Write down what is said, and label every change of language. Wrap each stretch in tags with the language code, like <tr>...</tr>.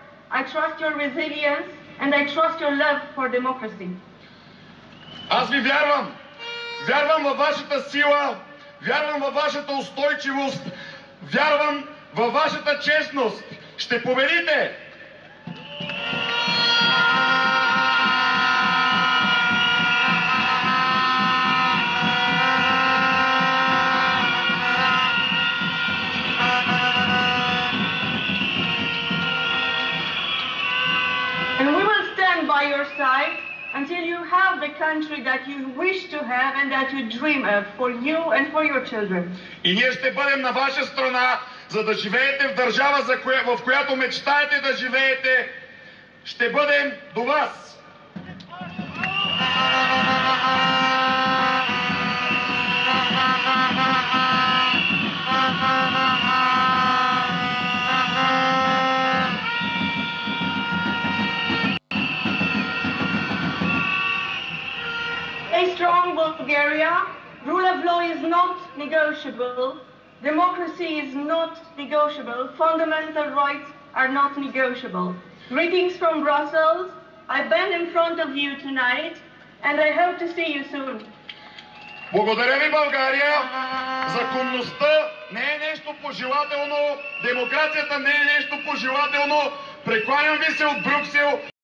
<en>I trust your resilience. And I trust your love for democracy.</en> <bg>Аз ви вярвам. Вярвам във вашата сила. Вярвам във вашата устойчивост. Вярвам във вашата честност. Ще победите!</bg> <en>And by your side until you have the country that you wish to have and that you dream of for you and for your children.</en> <bg>И ние ще бъдем на ваша страна, за да живеете в държава, в която мечтаете да живеете. Ще бъдем до вас.</bg> <en>A strong Bulgaria, rule of law is not negotiable, democracy is not negotiable, fundamental rights are not negotiable. Greetings from Brussels. I've been in front of you tonight and I hope to see you soon.</en> <bg>Благодаря ви, България! Законността не е нещо пожелателно, демокрацията не е нещо пожелателно. Прекланям ви се от Брюксел</bg>